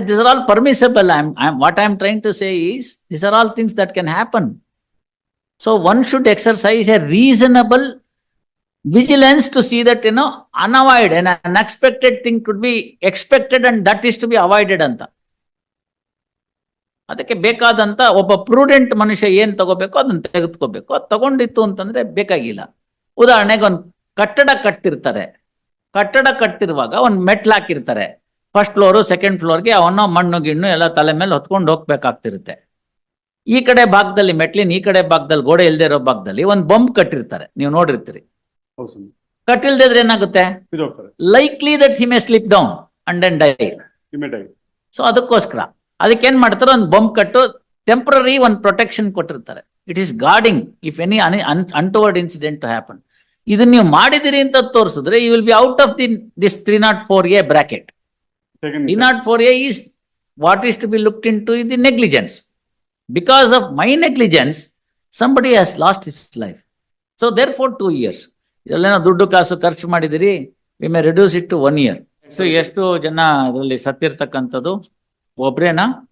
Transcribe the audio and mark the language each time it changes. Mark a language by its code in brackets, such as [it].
[en] This are all permissible. What I am trying to say is this are all things that can happen. So one should exercise a reasonable vigilance to see that unavoided and unexpected thing could be expected and that is to be avoided ಅಂತ. [kn] ಅದಕ್ಕೆ ಬೇಕಾದಂತ ಒಬ್ಬ prudent ಮನುಷ್ಯ ಏನ್ ತಗೋಬೇಕು ಅದನ್ನ ತೆಗೆದುಕೋಬೇಕು. ಅದು ತಗೊಂಡಿತ್ತು ಅಂತಂದ್ರೆ ಬೇಕಾಗಿಲ್ಲ. ಉದಾಹರಣೆಗೆ ಒಂದು ಕಟ್ಟಡ ಕಟ್ತಿರ್ತಾರೆ, ಕಟ್ಟಡ ಕಟ್ತಿರುವಾಗ ಒಂದು ಮೆಟ್ಲು ಹಾಕಿರ್ತಾರೆ, ಫಸ್ಟ್ ಫ್ಲೋರು ಸೆಕೆಂಡ್ ಫ್ಲೋರ್ಗೆ ಅವನ್ನ ಮಣ್ಣು ಗಿಣ್ಣು ಎಲ್ಲ ತಲೆ ಮೇಲೆ ಹೊತ್ಕೊಂಡು ಹೋಗ್ಬೇಕಾಗ್ತಿರುತ್ತೆ. ಈ ಕಡೆ ಭಾಗದಲ್ಲಿ ಮೆಟ್ಲಿನ ಈ ಕಡೆ ಭಾಗದಲ್ಲಿ ಗೋಡೆ ಇಲ್ದೇ ಇರೋ ಭಾಗದಲ್ಲಿ ಒಂದು ಬಂಪ್ ಕಟ್ಟಿರ್ತಾರೆ, ನೀವು ನೋಡಿರ್ತೀರಿ. ಕಟ್ಟಿಲ್ದಿದ್ರೆ ಏನಾಗುತ್ತೆ, [en] Likely that he may slip down and then die. [kn] So ಅದಕ್ಕೋಸ್ಕರ ಅದಕ್ಕೆ ಏನ್ ಮಾಡ್ತಾರೆ, ಒಂದು ಬಂಪ್ ಕಟ್ಟು ಟೆಂಪರರಿ ಒಂದು ಪ್ರೊಟೆಕ್ಷನ್ ಕೊಟ್ಟಿರ್ತಾರೆ. [en] It is guarding if any untoward incident to happen. [kn] ಇದನ್ನ ನೀವು ಮಾಡಿದಿರಿ ಅಂತ ತೋರಿಸಿದ್ರೆ [en] You will be out of this 304A bracket. 304A is what is to be looked into is the negligence. Because of my negligence, somebody has lost his life. So therefore 2 years. [kn] ಇದೆಲ್ಲ ದುಡ್ಡು ಕಾಸು ಖರ್ಚು ಮಾಡಿದಿರಿ, [en] We may reduce it to 1 year. [kn] So ಎಷ್ಟು ಜನ ಅದರಲ್ಲಿ ಸತ್ತಿರ್ತಕ್ಕಂಥದ್ದು, ಒಬ್ರೇನಾ?